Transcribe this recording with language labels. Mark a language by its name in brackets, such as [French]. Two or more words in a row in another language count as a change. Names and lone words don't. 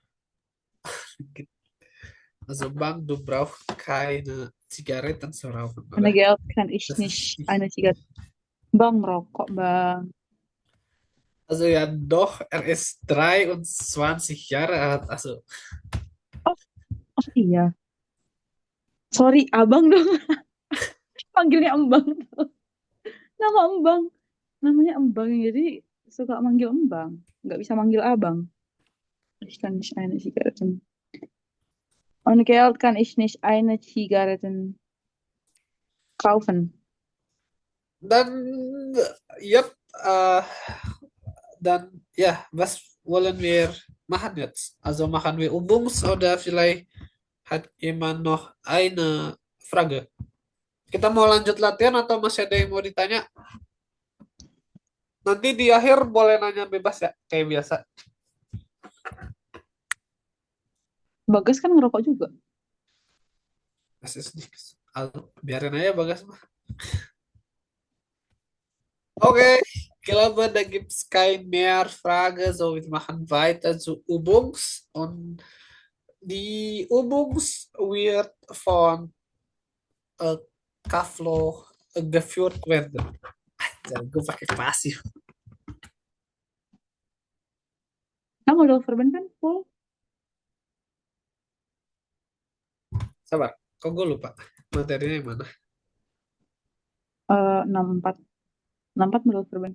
[German] Also, Bang, du brauchst keine Zigaretten zu rauchen, [Indonesian] Karena [German] oder? Geld kann ich Das nicht ist eine Zigarette. [Indonesian] Bang merokok, Bang. [German] Also ja, doch, er ist 23 Jahre alt. Also, [Indonesian] Oh iya. Sorry, abang dong. Panggilnya Embang. Nama Embang. Namanya Embang, jadi suka manggil Embang. Nggak bisa manggil abang. [German] Ich kann nicht eine Zigarette. Und Geld kann ich nicht eine Zigarette kaufen. dan, yep, dan ja, was wollen wir machen jetzt? Also machen wir Übungs oder vielleicht hat jemand noch eine Frage? [Indonesian] Kita mau lanjut latihan atau masih ada yang mau ditanya? Nanti di akhir boleh nanya bebas ya, kayak biasa. Bagas kan ngerokok juga. [German] Das ist nichts. Also, [Indonesian] biarin aja Bagas mah. [German] Okay, ich glaube, da gibt es keine mehr Frage. So, wir machen weiter zu Übungs. Und die Übungs wird von äh, Kaflo geführt werden. [Indonesian] Jangan gue pakai pasif. Kamu modal verban kan full? Sabar, kok gue lupa materinya yang mana? 64. 64 modal verban.